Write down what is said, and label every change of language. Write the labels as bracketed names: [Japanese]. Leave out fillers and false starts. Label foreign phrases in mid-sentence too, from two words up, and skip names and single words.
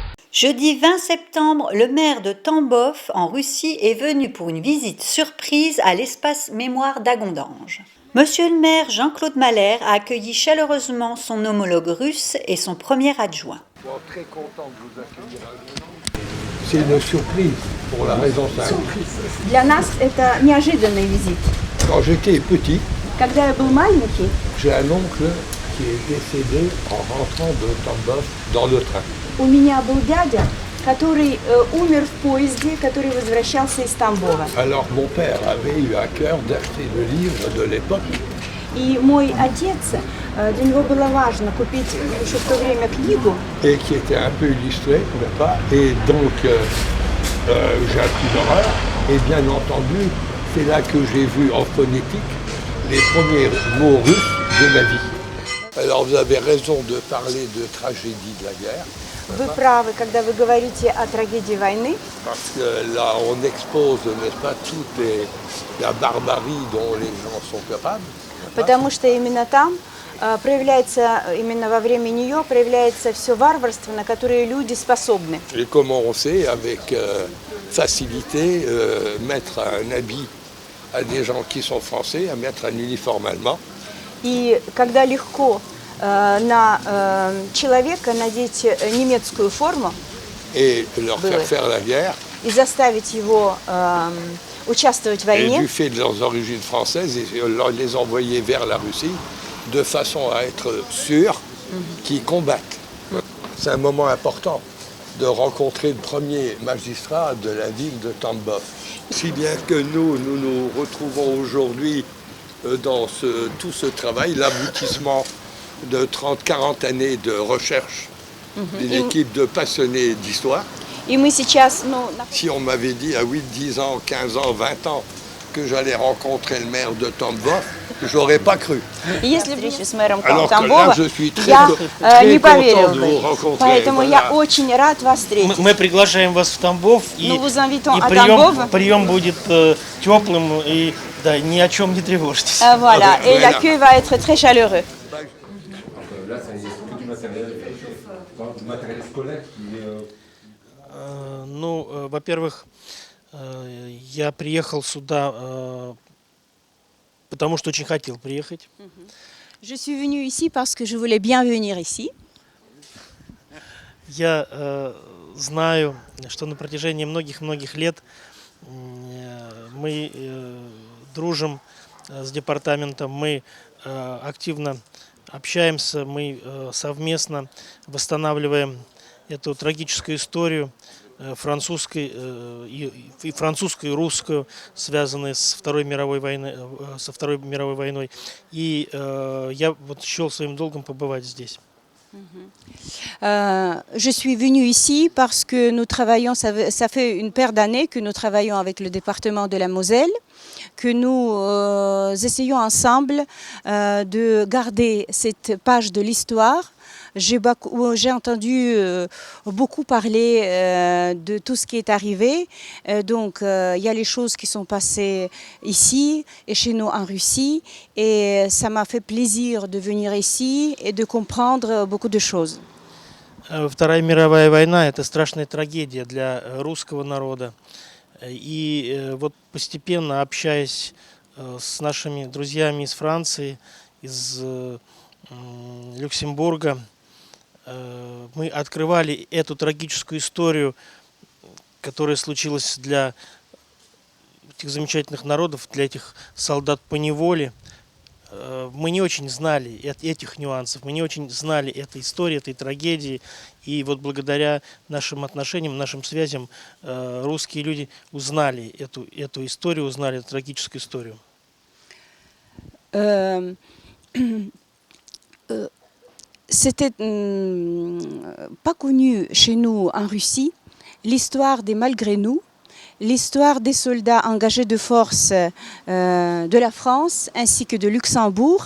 [French] Jeudi 20 septembre, le maire de Tambov, en Russie, est venu pour une visite surprise à l'espace mémoire d'Agondange. Monsieur le maire Jean-Claude Mahler a accueilli chaleureusement son homologue russe et son premier adjoint. Très content de vous accueillir à Agondange. C'est une surprise pour la raison simple. [Russian] Для нас это неожиданный визит. [French] Quand j'étais petit, [Russian] Когда я был маленький, [French] j'ai un oncle qui est décédé en rentrant de Tambov dans le train. [Russian] у меня был дядя, который умер в поезде, который возвращался из Тамбова. [French] Alors mon père avait eu à cœur d'acheter le livre de l'époque. [Russian] И мой отец, для него было важно купить еще в то время книгу. [French] Et qui était un peu illustré, n'est-ce pas? Et donc j'ai un coup d'horreur. Et bien entendu, c'est là que j'ai vu en phonétique les premiers mots russes de ma vie. Alors vous avez raison de parler de tragédie de la guerre. [Russian] Вы правы, когда вы говорите о трагедии войны. [French] Parce que là, on expose, n'est-ce pas, toute la barbarie dont les gens sont capables. [Russian] Потому что именно там проявляется, именно во время нее проявляется все варварство, на которое люди способны. [French] Et comme on sait, avec facilité, mettre un habit à des gens qui sont français, à mettre un uniforme allemand. [Russian] И когда легко на человека надеть немецкую форму [French] Et leur faire faire la guerre. [Russian] и заставить его участвовать в [French] Et [Russian] войне. [French] du fait de leurs origines françaises, et les envoyer vers la Russie de façon à être sûr qu'ils combattent. C'est un moment important de rencontrer le premier magistrat de la ville de Tambov. Si bien que nous nous retrouvons aujourd'hui dans tout ce travail, l'aboutissement de 30-40 années de recherche d'une équipe de passionnés d'histoire. [Russian] И мы сейчас, [French] Si on m'avait dit à 8, 10 ans, 15 ans, 20 ans que j'allais rencontrer le maire de Tambov, je n'aurais pas cru. [Russian] если встречи с мэром [French] Alors que [Russian] Тамбова, [French] là, je suis très, [Russian] я [French] très [Russian] не [French] content [Russian] поверил [French] de vous [Russian] бы. [French] rencontrer. [Russian] Поэтому [French] Voilà. [Russian] я очень рад вас встретить. Мы приглашаем вас в Тамбов, и [French] Nous vous invitons à Tambov. [Russian] прием будет теплым, и да, ни о чем не тревожьтесь. [French] Voilà, et Voilà. l'accueil va être très chaleureux. Là, ça y est, c'est tout du matériel scolaire qui est... [Russian] Ну, во-первых, я приехал сюда, потому что очень хотел приехать. [French] Je suis venue ici parce que je voulais bien venir ici. [Russian] Я знаю, что на протяжении многих-многих лет мы дружим с департаментом, мы активно общаемся, мы совместно восстанавливаем эту трагическую историю французской и русскую, связанные с Второй мировой войной. И я вот счел своим долгом побывать здесь. [French] Je suis venue ici parce que nous travaillons, ça fait une paire d'années que nous travaillons avec le département de la Moselle, que nous essayons ensemble de garder cette page de l'histoire. J'ai entendu beaucoup parler de tout ce qui est arrivé. Donc, il y a les choses qui sont passées ici et chez nous en Russie. Et ça m'a fait plaisir de venir ici et de comprendre beaucoup de choses. [Russian] Вторая мировая война – это страшная трагедия для русского народа. И вот постепенно, общаясь с нашими друзьями из Франции, из Люксембурга, мы открывали эту трагическую историю, которая случилась для этих замечательных народов, для этих солдат по неволе. Мы не очень знали этих нюансов, мы не очень знали этой истории, этой трагедии. И вот благодаря нашим отношениям, нашим связям русские люди узнали эту историю, узнали эту трагическую историю. [French] C'était pas connu chez nous en Russie l'histoire des malgré nous, l'histoire des soldats engagés de force de la France ainsi que de Luxembourg.